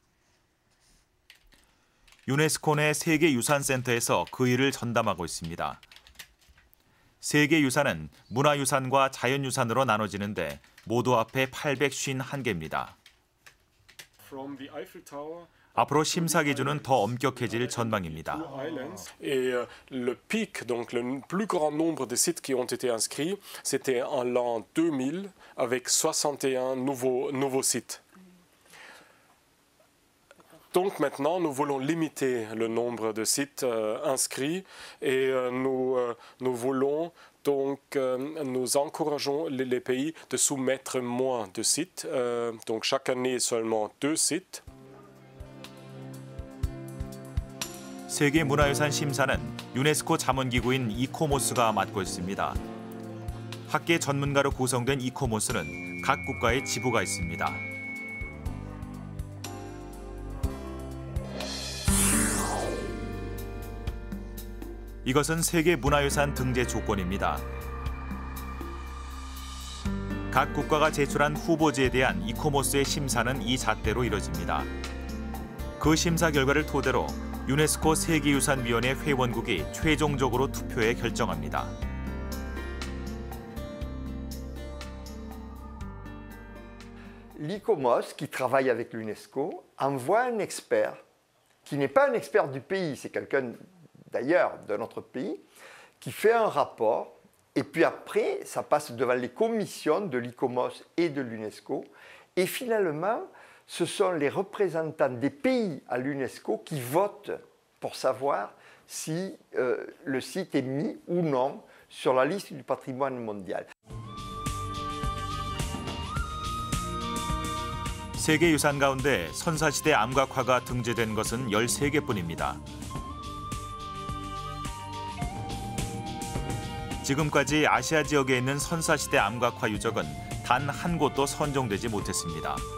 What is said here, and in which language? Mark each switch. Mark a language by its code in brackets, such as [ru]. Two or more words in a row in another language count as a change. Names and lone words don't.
[ko] 유네스코 내 세계유산센터에서 그 일을 전담하고 있습니다. 세계유산은 문화유산과 자연유산으로 나눠지는데 모두 합해 851개입니다. 앞으로 심사 기준은 더 엄격해질 전망입니다. [fr] Et le pic, donc le plus grand nombre de sites qui ont été inscrits, c'était en l'an 2000 avec 61 nouveaux sites. Donc maintenant, nous voulons limiter le nombre de sites inscrits et nous voulons donc nous encourageons les pays de soumettre moins de sites. Donc chaque année seulement 2 sites. [ko] 세계문화유산 심사는 유네스코 자문기구인 이코모스가 맡고 있습니다. 학계 전문가로 구성된 이코모스는 각 국가에 지부가 있습니다. 이것은 세계문화유산 등재 조건입니다. 각 국가가 제출한 후보지에 대한 이코모스의 심사는 이 잣대로 이뤄집니다. 그 심사 결과를 토대로 유네스코 세계유산위원회 회원국이 최종적으로 투표해 결정합니다. [fr] L'ICOMOS, qui travaille avec l'UNESCO, envoie un expert, qui n'est pas un expert du pays, c'est quelqu'un d'ailleurs, d'un autre pays, qui fait un rapport, et puis après, ça passe devant les commissions de l'ICOMOS et de l'UNESCO, et finalement, ce sont les représentants des pays à l'UNESCO qui votent pour savoir si le site est mis ou non sur la liste du patrimoine mondial. [ko] 세계유산 가운데 선사시대 암각화가 등재된 것은 13개뿐입니다. 지금까지 아시아 지역에 있는 선사시대 암각화 유적은 단 한 곳도 선정되지 못했습니다.